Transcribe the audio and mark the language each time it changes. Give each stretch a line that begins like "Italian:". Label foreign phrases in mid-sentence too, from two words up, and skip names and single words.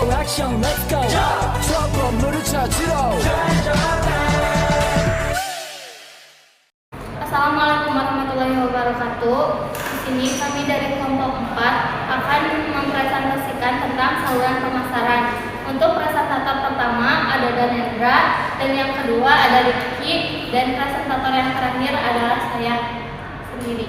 English: action let's go
Korean: 저 건물을 찾으러
Arabic: السلام عليكم ورحمة الله وبركاته.
Indonesian: Di sini kami dari kelompok 4 akan mempresentasikan tentang saluran pemasaran. Untuk presentator pertama ada Danendra dan yang kedua ada Rifki dan presentator yang terakhir adalah saya sendiri.